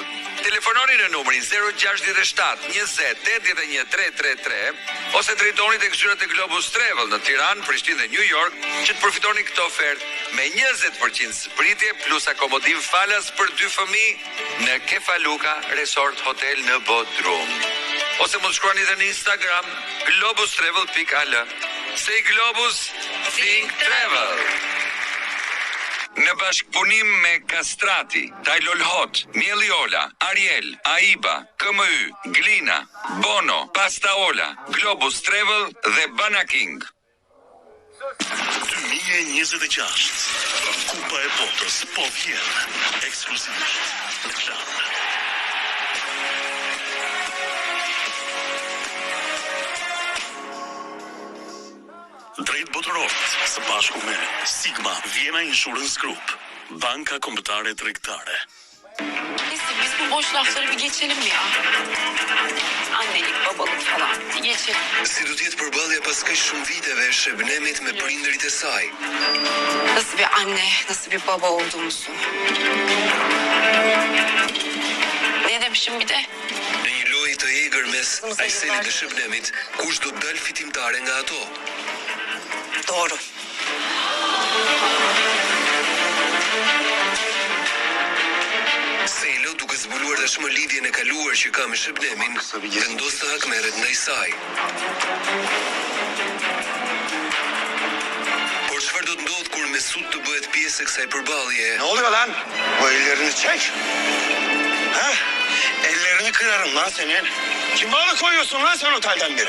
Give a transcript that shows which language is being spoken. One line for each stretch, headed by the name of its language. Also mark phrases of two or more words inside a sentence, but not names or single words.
Albanian: Telefononi në numrin 067 20 81 333 ose drejtoni tek zyrat e Globus Travel në Tiranë, Prishtinë dhe New York që të përfitoni këtë ofertë me 20% zbritje plus akomodim falas për 2 fëmijë në Kefaluka Resort Hotel në Bodrum. Ose mund shkruani edhe në Instagram globustravel.al.
English: Say Globus, think travel.
Albanian: Në bashkëpunim me Kastrati, Tajlol Hot, Mieliola, Ariel, Aiba, KMY, Glina, Bono, Pastaola, Globus Travel dhe Banaking. 2026 Kupa e Botës po vjen ekskluzivisht në Klan. Drejt botërorit, së bashku me Sigma Vienna Insurance Group, banka kombëtare tregtare.
Turkish: Neyse biz bu boş lafları bir geçelim ya. Annelik, babalık falan. Bir geçelim.
Albanian: Si do t'jetë përballja pas kaq shumë viteve e Shebnemit me prindërit e saj?
Turkish: Nasıl bir anne, nasıl bir baba olduğumuzu. Ne demişim bir de?
Albanian: Në një lojë të egër mes Aysenit dhe Shebnemit, kush do të dalë fitimtare nga ato?
Turkish: Doğru.
Albanian: Selo, duke zbuluar tashmë lidhjen e kaluar që ka me Shebnemin, vendos të hakmerret ndaj saj. Por çfarë do të ndodh kur Mesut të bëhet pjesë e kësaj përballje?
Turkish: Ne oluyor lan? O ellerini çek. Ha? Ellerini kırarım lan senin. Kim bağlı koyuyorsun lan sen otelden beri?